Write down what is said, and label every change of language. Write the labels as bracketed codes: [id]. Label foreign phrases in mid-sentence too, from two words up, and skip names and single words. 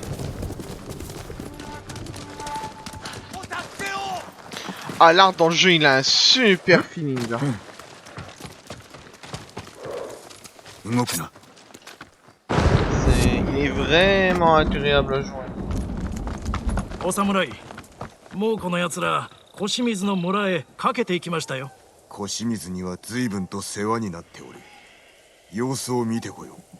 [fr] Ah, l'arbre dans le jeu, il a un super feeling, là. [ja] 動くな。 [fr] Il est vraiment agréable à jouer. [ja] お侍、もうこのやつら小清水の村へかけていきましたよ。小清水には随分と世話になっておる。様子を見てこよう。